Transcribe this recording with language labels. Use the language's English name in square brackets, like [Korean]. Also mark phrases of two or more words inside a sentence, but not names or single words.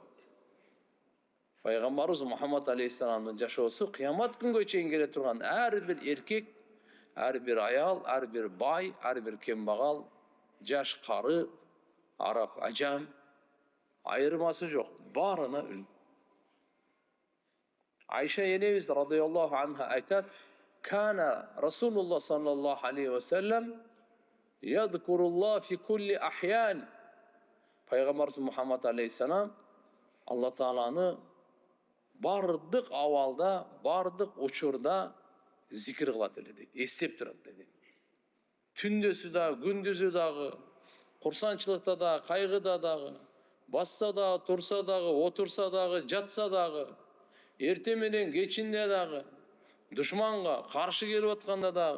[Kyrgyz] Пайгамбарыбыз Мухаммад алейхиссаламдын жашоосу кыямат күнгө чейин келе турган ар бир эркек, ар бир аял, ар бир бай, ар бир кембагал, жаш кары, араб, ажам айырмасы жок, баарына үлгү. Айша энебиз [Arabic] رضي الله عنها [Kyrgyz] айтат: [Arabic] "كان رسول الله صلى الله عليه وسلم يذكر الله في كل أحيان." [Kyrgyz] Пайгамбарыбыз Мухаммад алейхиссалам Алла Тааланы бардык абалда, бардык учурда зикир кылат эле дейт, эстеп турат дейт. Түндөсү да, күндүзү дагы, курсанчылыкта да, кайгыда дагы, басса дагы, турса дагы, отурса дагы, жатса дагы, эрте менен кечинде дагы, душманга каршы келип атканда дагы.